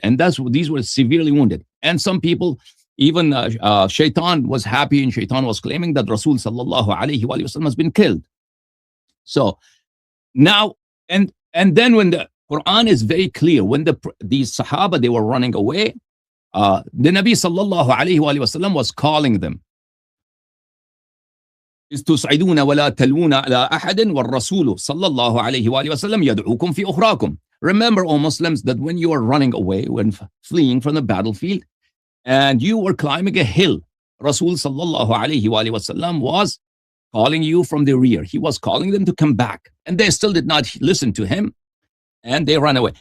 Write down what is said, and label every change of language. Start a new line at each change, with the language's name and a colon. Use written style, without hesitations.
English: And these were severely wounded. And some people, even Shaitan was happy, and Shaitan was claiming that Rasul sallallahu alaihi wasallam has been killed. So now, and then when the Quran is very clear, when these Sahaba, they were running away, the Nabi sallallahu alaihi wasallam was calling them.
Arabic: استصعدون ولا تلوون على أحد والرسول صلى الله عليه وآله وسلم يدعوكم في أخراكم.
English: Remember, O Muslims, that when you are running away, when fleeing from the battlefield, and you were climbing a hill, Rasul sallallahu alaihi wasallam was calling you from the rear. He was calling them to come back, and they still did not listen to him, and they ran away.